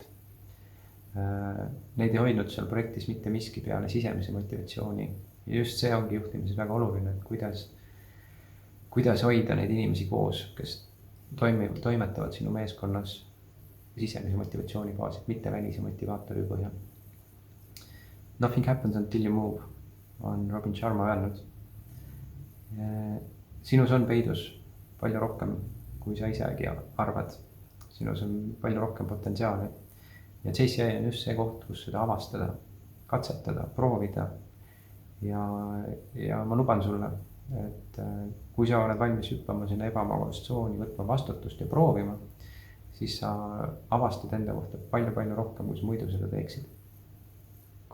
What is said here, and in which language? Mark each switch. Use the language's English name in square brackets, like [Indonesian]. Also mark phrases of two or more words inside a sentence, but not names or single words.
[Estonian] Neid ei hoidnud seal projektis mitte miski peale sisemise motivatsiooni ja just see ongi juhtimises väga oluline, et kuidas hoida neid inimesi koos, kes toimetavad sinu meeskonnas sisemise motivatsiooni baasil, mitte välise motivaatori põhjal. [English] Nothing happens until you move, [Estonian] on Robin Sharma öelnud. Sinus on peidus palju rohkem, kui sa isegi arvad. Sinus on palju rohkem potentsiaali. Ja JCI on just see koht, kus seda avastada, katsetada, proovida. Ja ma luban sulle, et kui sa oled valmis hüppama sinna ebamugavast tsooni, võtma vastutust ja proovima, siis sa avastad enda kohta palju rohkem, kui sa muidu seda teeksid.